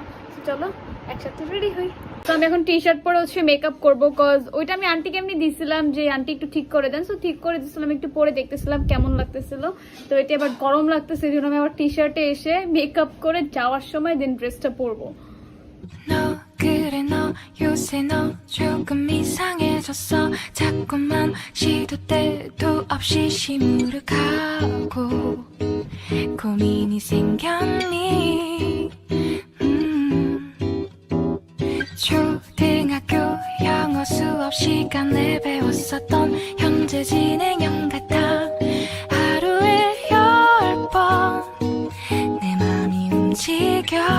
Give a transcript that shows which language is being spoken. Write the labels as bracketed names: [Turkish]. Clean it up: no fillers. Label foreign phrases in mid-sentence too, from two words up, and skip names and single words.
[Bangla] চলো একসাথে রেডি হই। তো আমি এখন টি শার্ট পরে হচ্ছে মেকআপ করবো, কজ ওইটা আমি আন্টিকে এমনি দিয়েছিলাম যে আন্টি একটু ঠিক করে দেন, সো ঠিক করে দিয়েছিলাম, একটু পরে দেখতেছিলাম কেমন লাগতেছিল। তো এটা আবার গরম লাগতেছে, এই জন্য আমি আবার টি শার্টে এসে মেকআপ করে যাওয়ার সময় দেন ড্রেসটা পরবো। [Korean] 그래 너 요새 너 조금 이상해졌어 자꾸만 시도 때도 없이 시무룩하고 고민이 생겼니 초등학교 영어 수업 시간에 배웠었던 현재 진행형 같아 하루에 10번 내 맘이 움직여